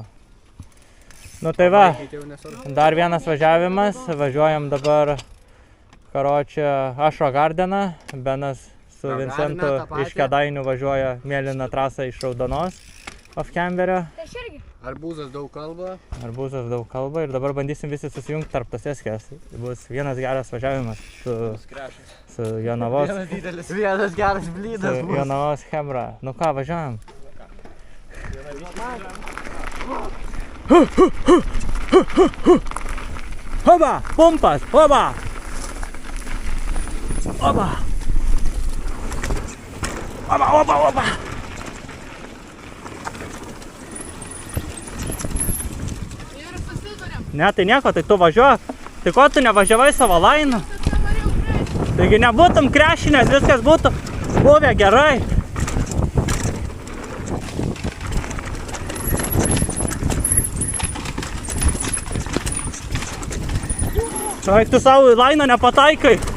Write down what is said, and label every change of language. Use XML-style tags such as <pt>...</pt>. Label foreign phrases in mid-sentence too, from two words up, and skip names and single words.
<lt>Nu tai va, dar vienas važiavimas, važiuojam dabar, karočią, Ašro Gardeną, Benas su Vincentu iš Kėdainių važiuoja mėlyną trasą iš Raudonos, Ofkemberio. Arbūzas daug kalba. Arbūzas daug kalba ir dabar bandysim visi susijungti tarp tos eskės. Bus vienas geras važiavimas su Jonavos. Vienas geras blydas su Jonavos Chebra. Nu ką, važiuojam? Oba! Pumpas! Oba! Oba! Oba, oba, oba! Ir susidurėm. Ne, tai nieko, tai tu važiuok. Tai ko tu nevažiavai savo lainu? Taigi nebūtum krešinės, viskas būtų buvę gerai. Eik tu savo lainą nepataikai.</lt>